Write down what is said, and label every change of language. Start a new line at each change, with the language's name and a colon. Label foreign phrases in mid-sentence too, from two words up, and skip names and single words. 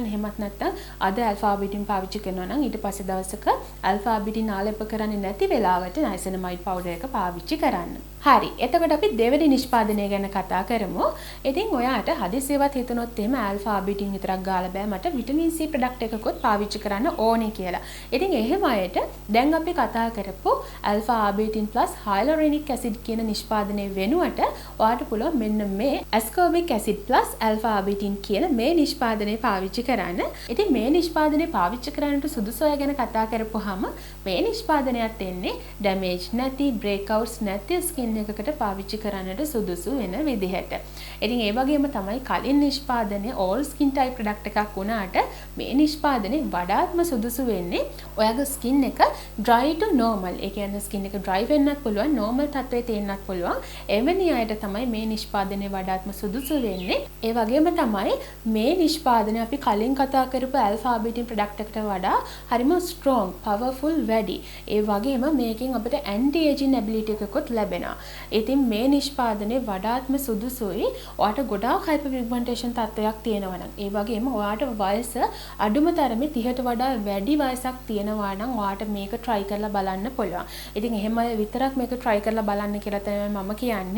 Sinhala: එහෙමත් නැත්නම් අද
English: alpha arbutin
Sinhala: පාවිච්චි කරනවා නම් ඊට පස්සේ දවසක
English: alpha arbutin
Sinhala: ආලේප කරන්නේ නැති වෙලාවට
English: niacinamide powder
Sinhala: එක පාවිච්චි කරන්න. හරි. එතකොට අපි දෙවෙනි නිෂ්පාදනය ගැන කතා කරමු. ඉතින් ඔයාට හදිසියවත් හිතනොත් එහෙම
English: alpha arbutin
Sinhala: විතරක් ගාලා බෑ මට
English: vitamin C product
Sinhala: එකකුත් පාවිච්චි කරන්න ඕනේ කියලා. ඉතින් එහෙම අයට දැන් අපි කතා කරපු
English: alpha arbutin plus hyaluronic acid
Sinhala: කියන නිෂ්පාදනයේ වෙනුවට ඔයාට පුළුවන් මෙන්න මේ
English: ascorbic acid plus alpha arbutin
Sinhala: කියන මේ නිෂ්පාදනය පාවිච්චි කරන්න. ඉතින් මේ නිෂ්පාදනය පාවිච්චි කරන්නට සුදුසු අය ගැන කතා කරපුවාම මේ නිෂ්පාදනයත් එන්නේ damage නැති breakouts නැති skin එකකට පාවිච්චි කරන්නට සුදුසු වෙන විදිහට. ඉතින් ඒ වගේම තමයි කලින් නිෂ්පාදනයේ
English: all skin type product
Sinhala: එකක් වුණාට මේ නිෂ්පාදනයේ වඩාත්ම සුදුසු වෙන්නේ ඔයාගේ skin එක
English: dry to normal.
Sinhala: ඒ කියන්නේ skin එක dry වෙන්නත් පුළුවන් normal තත්ත්වයේ තියෙන්නත් පුළුවන්. එවැනි අයට තමයි මේ නිෂ්පාදනයේ වඩාත්ම සුදුසු වෙන්නේ. ඒ වගේම තමයි මේ නිෂ්පාදනය අපි කලින් කතා කරපු
English: alpha arbutin product
Sinhala: එකට වඩා හරිම
English: strong, powerful
Sinhala: වැඩි. ඒ වගේම මේකෙන් අපිට
English: anti aging ability
Sinhala: එකකුත් ලැබෙනවා. ඉතින් මේ නිෂ්පාදනයේ වඩාත්ම සුදුසුයි ඔයාට ගොඩාක් hyperpigmentation තත්ත්වයක් තියෙනවා නම්. ඒ වගේම ඔයාට වයස අඩුම තරමේ 30ට වඩා වැඩි වයසක් තියෙනවා නම් ඔයාට මේක try කරලා බලන්න පුළුවන්. ඉතින් එහෙම විතරක් මේක try කරලා බලන්න කියලා තමයි මම කියන්නේ.